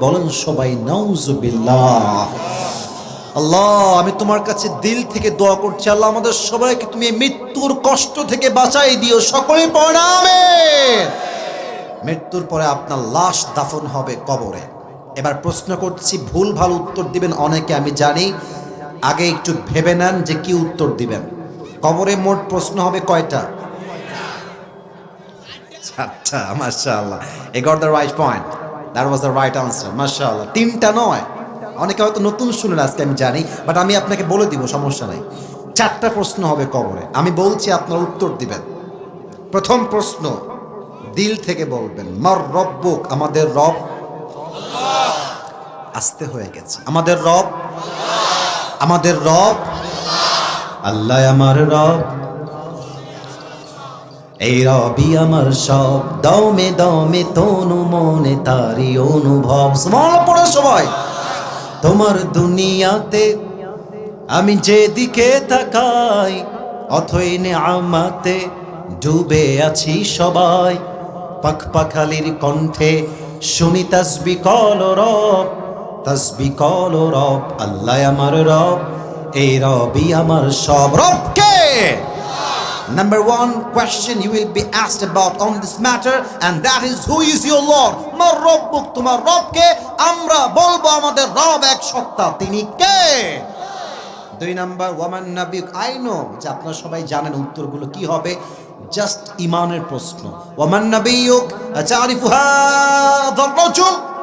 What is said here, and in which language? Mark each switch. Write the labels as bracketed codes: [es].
[bn] বলেন সবাই নাউজুবিল্লাহ। আল্লাহ, আমি তোমার কাছে দিল থেকে দোয়া করছি, আল্লাহ আমাদের সবাইকে তুমি এই মৃত্যুর কষ্ট থেকে বাঁচাই দিও। সকলে পড়েন আমিন। মৃত্যুর পরে আপনার লাশ দাফন হবে কবরে। এবার প্রশ্ন করছি, ভুল ভালো উত্তর দিবেন অনেকে আমি জানি, আগে একটু ভেবে নেন যে কি উত্তর দিবেন। কবরে মোট প্রশ্ন হবে কয়টা? 4টা। [en] মাশাআল্লাহ, you got the right point, that was the right answer, মাশাআল্লাহ। [bn] 3টা নয়, অনেকে হয়তো নতুন শুনেন আজকে আমি জানি, বাট আমি আপনাকে বলে দিব, সমস্যা নাই। 4টা প্রশ্ন হবে কবরে, আমি বলছি আপনার উত্তর দিবেন। প্রথম প্রশ্ন দিল থেকে বলবেন, [ar] মার রব্বুক, [bn] আমাদের রব আল্লাহ। আস্তে হয়ে গেছে, আমাদের রব আল্লাহ, আমাদের রব আল্লাহ, আল্লাহ আমার রব, এই রবি আমার সব, দমে দমে তনু মনে তারি অনুভব। সুবহানাল্লাহ পড়ে সবাই। তোমার দুনিয়াতে আমি যেদিকে তাকাই, অথই নেয়ামতে ডুবে আছি সবাই। পাখ পাখালির কণ্ঠে শুনি তাসবি কল রব, তাসবি কল রব, আল্লাহ আমার রব, এই রবি আমার সব। রব কে? [en] Number 1 question you will be asked about on this matter, and that is, who is your Lord? [ar] মার রব্বুক, [bn] তোমার রব কে? আমরা বলবো আমাদের রব এক সত্তা, তিনি কে? 2 নাম্বার, [ar] ওয়ামান নাবিয়ুক। [en] I know [bn] যে আপনারা সবাই জানেন উত্তরগুলো কি হবে, জাস্ট ইমানের প্রশ্ন। [ar] ওয়ামান নাবিয়ুক, তারিফু হাযার রাজুল,